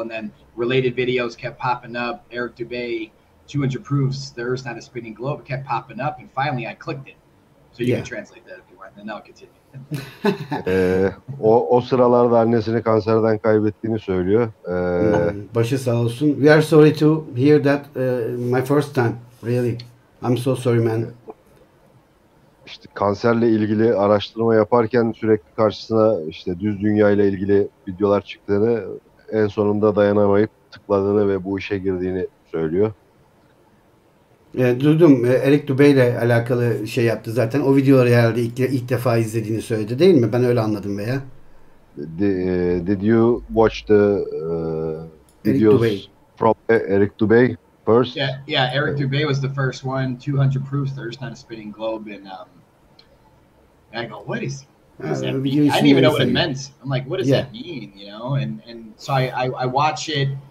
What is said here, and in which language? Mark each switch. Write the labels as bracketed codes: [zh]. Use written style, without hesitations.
[en] And then related videos kept popping up. Eric Dubay, 200 proofs the Earth's not a spinning globe. It kept popping up, and finally I clicked it. So you can translate that if you want, and then I'll continue. [tr] O sıralarda annesini kanserden kaybettiğini söylüyor. Başı sağ olsun. [en] We are sorry to hear that my first time. Really. I'm so sorry, man. [tr] İşte kanserle ilgili araştırma yaparken sürekli karşısına işte düz dünya ile ilgili videolar çıktığını, en sonunda dayanamayıp tıkladığını ve bu işe girdiğini söylüyor. Duydum. Eric Dubay ile alakalı şey yaptı zaten. O videoları herhalde ilk defa izlediğini söyledi, değil mi? Ben öyle anladım veya. [en] Did you watch the videos from Eric Dubay first? Yeah. Eric Dubay was the first one. 200 proofs there's not a spinning globe, and I go, what is that mean? I didn't even know what it meant. I'm like, what does that mean? And so I watch it.